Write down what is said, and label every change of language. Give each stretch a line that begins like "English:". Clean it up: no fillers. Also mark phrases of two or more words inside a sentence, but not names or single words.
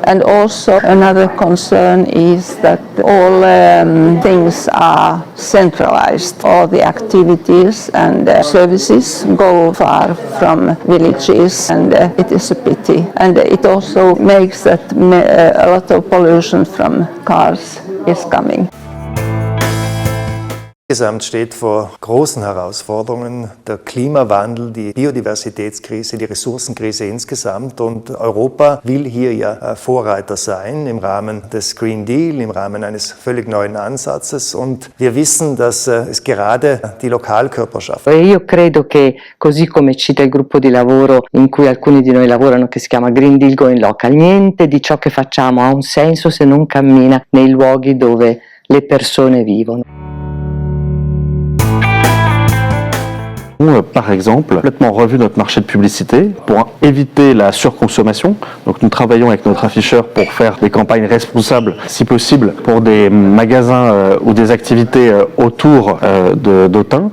English: And also another concern is that all things are centralized. All the activities and services go far from villages, and it is a pity. And it also makes that a lot of pollution from cars is coming.
German: Insgesamt steht vor großen Herausforderungen der Klimawandel, die Biodiversitätskrise, die Ressourcenkrise insgesamt. Und Europa will hier ja Vorreiter sein im Rahmen des Green Deal, im Rahmen eines völlig neuen Ansatzes. Und wir wissen, dass es gerade die Lokalkörperschaft.
Italian: Io credo che, così come cita il gruppo di lavoro in cui alcuni di noi lavorano, che si chiama Green Deal Going Local, niente di ciò che facciamo ha un senso se non cammina nei luoghi dove le persone vivono.
French: Par exemple, complètement revu notre marché de publicité pour éviter la surconsommation. Donc nous travaillons avec notre afficheur pour faire des campagnes responsables, si possible, pour des magasins ou des activités autour d'Autun.